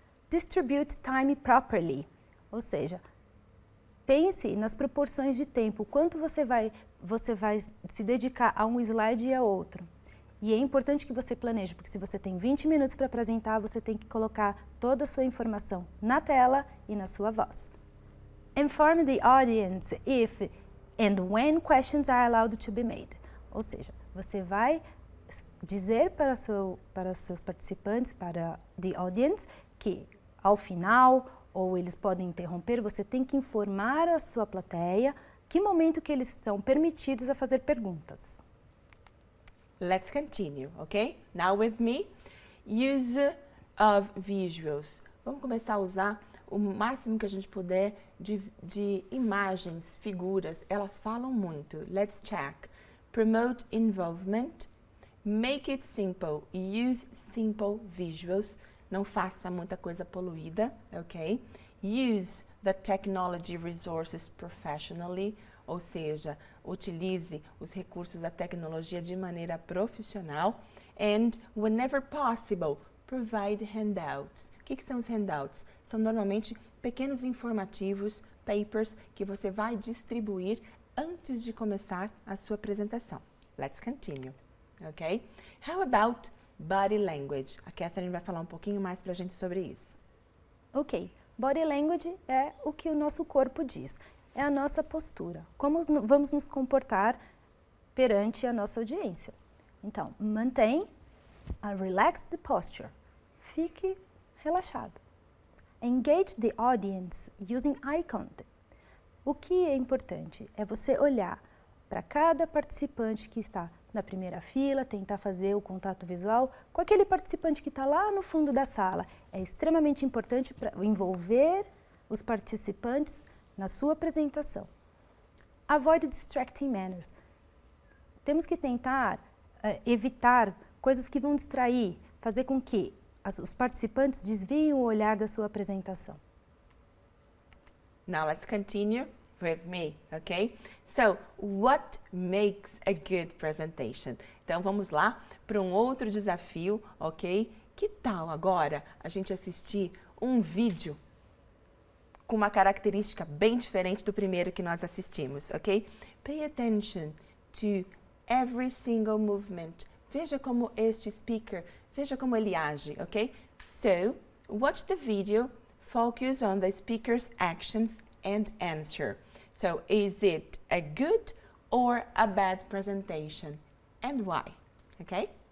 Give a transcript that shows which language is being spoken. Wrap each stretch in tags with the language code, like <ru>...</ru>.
<en>Distribute time properly.</en> <pt>Ou seja, pense nas proporções de tempo, quanto você vai se dedicar a um slide e a outro. E é importante que você planeje, porque se você tem 20 minutos para apresentar, você tem que colocar toda a sua informação na tela e na sua voz.</pt> <en>Inform the audience if and when questions are allowed to be made.</en> <pt>Ou seja, você vai dizer para os seus participantes, para</pt> <en>the audience,</en> <pt>que ao final, ou eles podem interromper, você tem que informar a sua plateia que momento que eles são permitidos a fazer perguntas.</pt> <en>Let's continue, ok? Now with me, use of visuals.</en> <pt>Vamos começar a usar o máximo que a gente puder de imagens, figuras. Elas falam muito.</pt> <en>Let's check. Promote involvement. Make it simple. Use simple visuals.</en> <pt>Não faça muita coisa poluída, ok?</pt> <en>Use the technology resources professionally.</en> <pt>Ou seja, utilize os recursos da tecnologia de maneira profissional.</pt> <en>And, whenever possible, provide handouts.</en> <pt>O que são os handouts? São normalmente pequenos informativos, papers, que você vai distribuir antes de começar a sua apresentação.</pt> <en>Let's continue, ok? How about body language?</en> <pt>A Catherine vai falar um pouquinho mais pra gente sobre isso. Ok, body language é o que o nosso corpo diz. É a nossa postura, como vamos nos comportar perante a nossa audiência. Então, mantém</pt> <en>a relaxed posture,</en> <pt>fique relaxado.</pt> <en>Engage the audience using eye contact.</en> <pt>O que é importante é você olhar para cada participante que está na primeira fila, tentar fazer o contato visual com aquele participante que está lá no fundo da sala. É extremamente importante para envolver os participantes na sua apresentação.</pt> <en>Avoid distracting manners.</en> <pt>Temos que tentar evitar coisas que vão distrair, fazer com que os participantes desviem o olhar da sua apresentação.</pt> <en>Now let's continue with me, okay? So, what makes a good presentation?</en> <pt>Então, vamos lá para um outro desafio, ok? Que tal agora a gente assistir um vídeo com uma característica bem diferente do primeiro que nós assistimos, ok?</pt> <en>Pay attention to every single movement.</en> <pt>Veja como este speaker, veja como ele age, ok?</pt> <en>So, watch the video, focus on the speaker's actions and answer. So, is it a good or a bad presentation? And why? Okay?</en>